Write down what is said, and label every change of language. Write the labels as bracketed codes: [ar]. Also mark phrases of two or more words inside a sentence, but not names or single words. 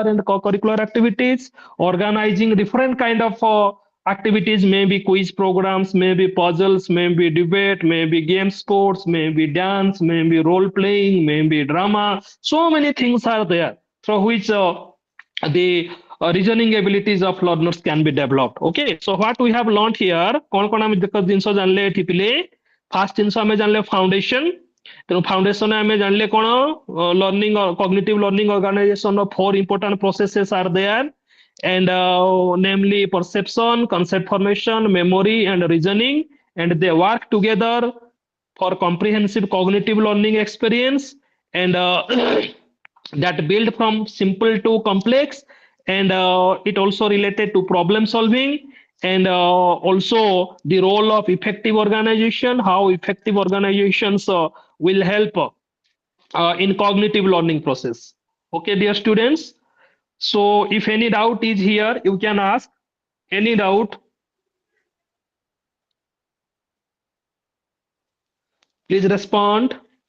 [en] and co-curricular activities organizing different kind of activities maybe quiz programs maybe puzzles maybe debate maybe game sports maybe dance maybe role playing maybe drama so many things are there through which the reasoning abilities of learners can be developed okay so what we have learned here [or] କଣ କଣ ଆମେ ଦେଖ ଜିନିଷ ଜାଣିଲେ ଏଠି ପିଲେ first ଜିନିଷ ଆମେ ଜାଣିଲେ foundation ତେଣୁ ଫାଉଣ୍ଡେସନ ଆମେ ଜାଣିଲେ କଣ [en] learning cognitive learning organization ର four important processes are there and namely perception concept formation memory and reasoning and they work together for comprehensive cognitive learning experience and that build from simple to complex and it also related to problem solving and also the role of effective organization how effective organizations will help in cognitive learning process okay dear students so if any doubt is here you can ask any doubt please respond